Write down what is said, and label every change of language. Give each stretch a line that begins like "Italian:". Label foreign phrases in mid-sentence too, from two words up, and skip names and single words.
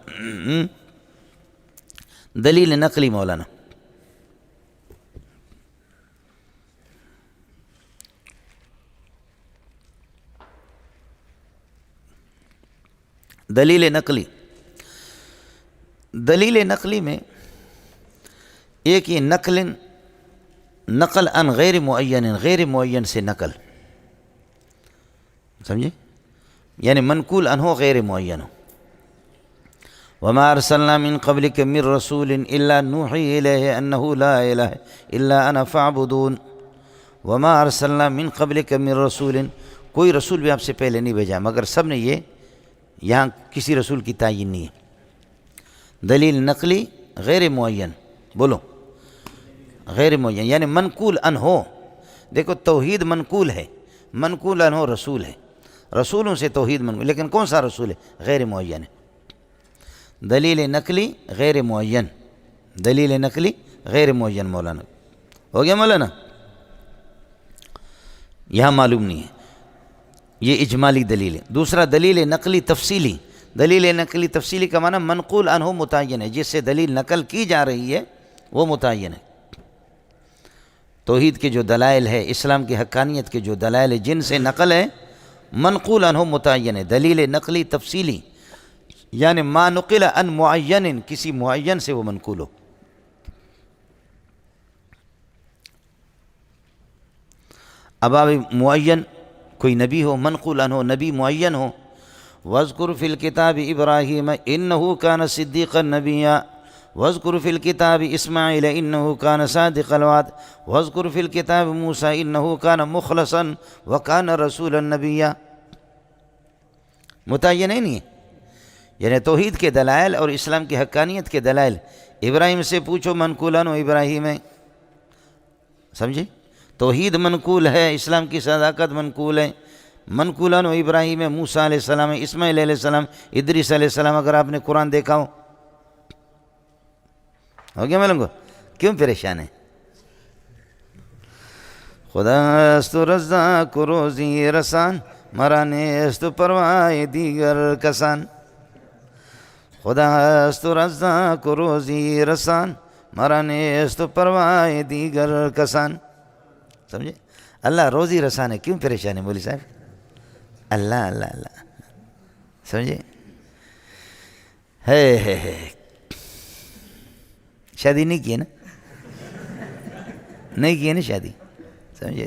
Urdu: دلیل نقلی مولانا، دلیل نقلی، دلیل نقلی میں ایک یہ نقل
Arabic: نقل عن غیر معین،
Urdu: غیر معین سے نقل، سمجھے؟ یعنی منقول عنہ غیر معین ہو۔
Arabic: وما ارسلنا من قبلک من رسول الا نوحی الیہ انہ لا الہ الا انا فاعبدون۔ وما ارسلنا من قبلک من رسول،
Urdu: کوئی رسول بھی آپ سے پہلے نہیں بھیجا، مگر سب نے یہ، یہاں کسی رسول کی تعین نہیں ہے۔ دلیل نقلی غیر معین، بولو غیر معین یعنی منقول عنہ۔ دیکھو توحید منقول ہے، منقول عنہ رسول ہے، رسولوں سے توحید منقول، لیکن کون سا رسول ہے؟ غیر معین ہے۔ دلیل نقلی غیر معین، دلیل نقلی غیر معین، مولانا ہو گیا مولانا؟ یہاں معلوم نہیں ہے، یہ اجمالی دلیل ہے۔ دوسرا دلیل نقلی تفصیلی، دلیل نقلی تفصیلی کا معنی منقول عنہ متعین ہے، جس سے دلیل نقل کی جا رہی ہے وہ متعین ہے۔ توحید کے جو دلائل ہے، اسلام کی حقانیت کے جو دلائل ہے، جن سے نقل ہے منقول عنہ متعین ہے۔ دلیل نقلی تفصیلی یعنی
Arabic: ما نقل عن معین،
Urdu: کسی معین سے وہ منقول ہو۔ اب معین کوئی نبی ہو، منقول عنہ نبی معین ہو۔
Arabic: وَاذْكُرْ فِي الْكِتَابِ إِبْرَاهِيمَ إِنَّهُ كَانَ صِدِّيقًا نَبِيًّا وَاذْكُرْ فِي الْكِتَابِ إِسْمَاعِيلَ إِنَّهُ كَانَ صَادِقَ الْوَعْدِ وَاذْكُرْ فِي الْكِتَابِ مُوسَىٰ إِنَّهُ كَانَ مُخْلَصًا وَكَانَ رَسُولًا نَبِيًّا۔
Urdu: متعین ہے نہیں، یعنی توحید کے دلائل اور اسلام کی حقانیت کے دلائل ابراہیم سے پوچھو، منقول عنہ ابراہیم ہے، سمجھے؟ توحید منقول ہے، اسلام کی صداقت منقول ہے، منقول عنہ ابراہیم ہے، موسیٰ علیہ السلام ہے، اسماعیل علیہ السلام، ادریس علیہ السلام، اگر آپ نے قرآن دیکھا ہو گیا ملنگو؟ کیوں پریشان ہے؟
Persian: خدا است رزاق روزی رسان، مرانے است پروائے دیگر کسان۔ خدا است رزاق روزی رسان، مرانے است پروائے دیگر کسان۔
Urdu: سمجھے؟ اللہ روزی رسان ہے، کیوں پریشان ہے مولوی صاحب؟ اللہ اللہ اللہ، سمجھے؟ ہے شادی نہیں کی ہے نا، نہیں کی ہے نا شادی، سمجھے؟